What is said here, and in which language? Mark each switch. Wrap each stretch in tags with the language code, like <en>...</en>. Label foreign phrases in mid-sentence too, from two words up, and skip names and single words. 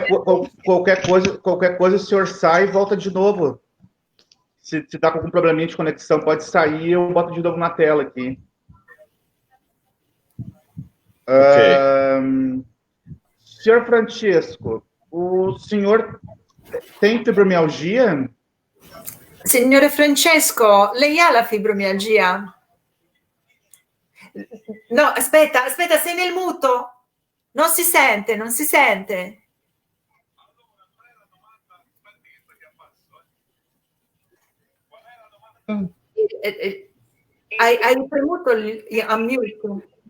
<pt>Qualquer coisa, o senhor sai e volta de novo. Se está com algum probleminha de conexão, pode sair e eu boto de novo na tela aqui. Ok. Senhor Francesco, o senhor tem fibromialgia?</pt> <it>Signore Francesco, lei ha la fibromialgia? No, aspetta, sei nel muto? Non si sente. Hai premuto il mute?</it>